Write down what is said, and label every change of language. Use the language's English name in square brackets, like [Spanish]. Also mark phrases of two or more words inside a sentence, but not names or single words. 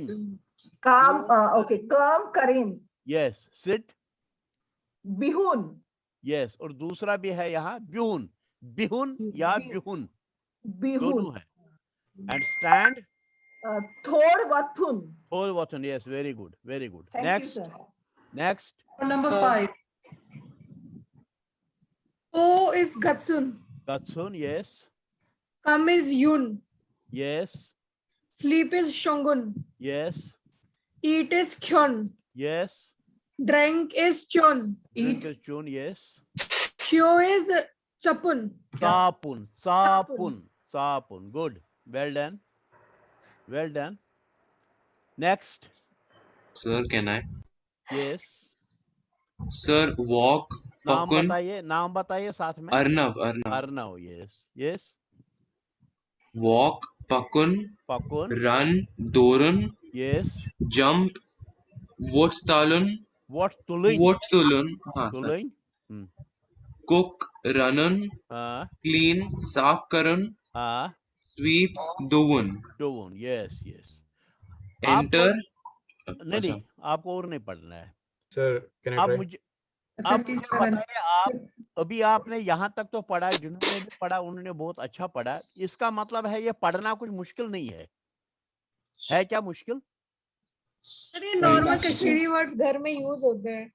[Hindi] काम ओके काम करें. [English] Yes. Sit. [Kashmiri] बिहुन. [English] यस. [Hindi] और दूसरा भी है यहाँ बिहुन या बिहुन दोनों है. [English] And stand. [Kashmiri] थोड़ वथुन. [English] Yes, very good. Next. Number 5. O is Gatsun. Yes. Come is Yun. Yes. Sleep is Shongun. Yes. Eat is Kyon. Yes. Drink is Chon. Drink is Chun. Yes. Chio is Chapun. Sapun. Good. Well done. Next. Sir, can I? Yes. Sir, walk. [Hindi] नाम बताइए साथ में. अर्नव. [English] Yes. Walk. Pakun. Run. Dorun. Yes. Jump. Wattalun. हाँ sir. Cook. Ranun. Clean. [Kashmiri] Saaf karun. Sweep. Dovun. [English] Yes. Enter. [Hindi] नहीं आपको और नहीं पढ़ना है. [English] Sir, can I [Hindi] आप [English] try? [Hindi] मुझे बताइए. आप अभी आपने यहाँ तक तो पढ़ा, जिन्होंने भी पढ़ा उन्होंने बहुत अच्छा पढ़ा. इसका मतलब है ये पढ़ना कुछ मुश्किल नहीं है. है क्या मुश्किल? अरे [English] normal Kashmiri words [Hindi] घर में यूज होते हैं.